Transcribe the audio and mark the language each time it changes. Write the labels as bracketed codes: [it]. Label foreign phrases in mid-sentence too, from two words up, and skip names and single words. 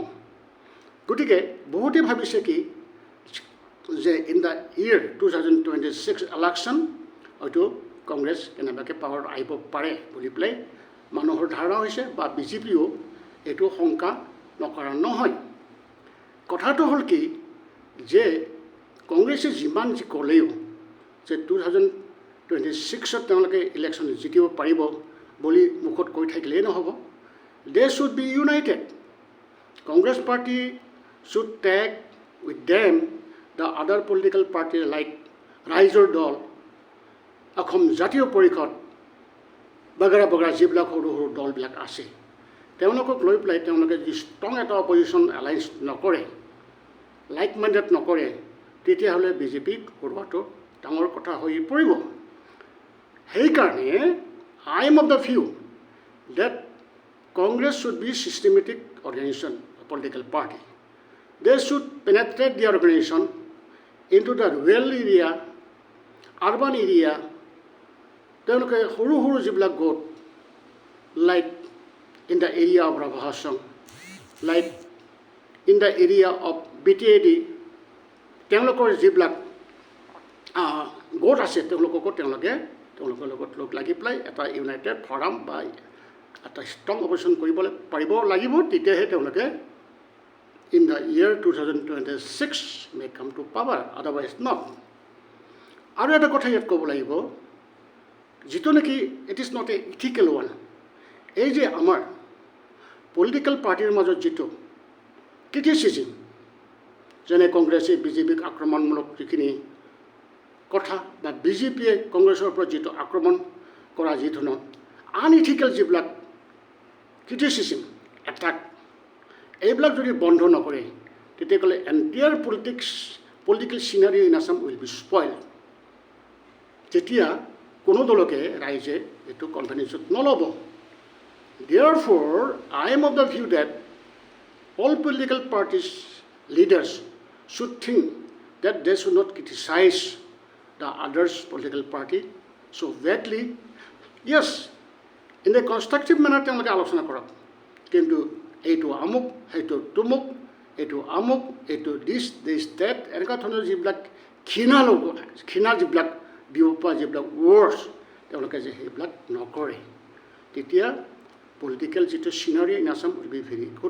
[as] গতিকে বহুতে ভাবিছে কি যে [en] in the year 2026 election [as] হয়তো কংগ্ৰেছ কেনেবাকৈ পাৱাৰত আহিব পাৰে বুলি পেলাই মানুহৰ ধাৰণা হৈছে, বা বিজেপিও এইটো শংকা নকৰা নহয়। কথাটো হ'ল কি যে কংগ্ৰেছে যিমান যি ক'লেও যে 2026 তেওঁলোকে ইলেকশ্যন জিকিব পাৰিব বুলি মুখত কৈ থাকিলেই নহ'ব। [en] They should be united. Congress party should tag with them the other political party like [as] ৰাইজৰ দল, অসম জাতীয় পৰিষদ, বগেৰা যিবিলাক সৰু সৰু দলবিলাক আছে, তেওঁলোকক লৈ পেলাই তেওঁলোকে যদি ষ্ট্ৰং এটা [en] opposition alliance [as] নকৰে, [en] like minded [as] নকৰে, তেতিয়াহ'লে বিজেপিক হৰুৱাটো ডাঙৰ কথা হৈ পৰিব। [en] সেইকাৰণে I am of the view that Congress should be systematic organization, a political party. They should penetrate the organization into the rural area, urban area. [as] তেওঁলোকে সৰু সৰু যিবিলাক গোট, [en] like in the area of Rabha Hasong, like in the area of BTAD, [as] তেওঁলোকৰ যিবিলাক গোট আছে, তেওঁলোককো তেওঁলোকৰ লগত লগ লাগি পেলাই এটা [en] united forum [as] বা এটা [en] strong opposition [as] কৰিবলৈ পাৰিব লাগিব, তেতিয়াহে তেওঁলোকে [en] in the year 2026 may come to power, otherwise not. [as] আৰু এটা কথা ইয়াত ক'ব লাগিব যিটো নেকি [en] it is not an ethical one. [as] এই যে আমাৰ পলিটিকেল পাৰ্টিৰ মাজত যিটো ক্ৰিটিচিজিম, যেনে কংগ্ৰেছে বিজেপিক আক্ৰমণমূলক যিখিনি কথা বা বিজেপিয়ে কংগ্ৰেছৰ ওপৰত যিটো আক্ৰমণ কৰা যি ধৰণৰ আনইথিকেল যিবিলাক ক্ৰিটিচিজিম, এটাক, এইবিলাক যদি বন্ধ নকৰে তেতিয়াহ'লে [en] entire political scenario in Assam will be spoil. [as] তেতিয়া কোনো দলকে ৰাইজে এইটো কনফিডেন্সত নল'ব। [en] Therefore, I am of the view that all political parties leaders should think that they should not criticize the others political party so badly. Yes, in a constructive manner [as] তেওঁলোকে আলোচনা কৰক, কিন্তু এইটো আমুক, সেইটো তুমুক, এইটো আমুক, এইটো দিছ ডেট, এনেকুৱা ধৰণৰ যিবিলাক ঘৃণা যিবিলাক বিয়পা যিবিলাক ৱৰ্ডছ তেওঁলোকে যে সেইবিলাক নকৰে, তেতিয়া পলিটিকেল যিটো [en] scenario in Assam will be very good.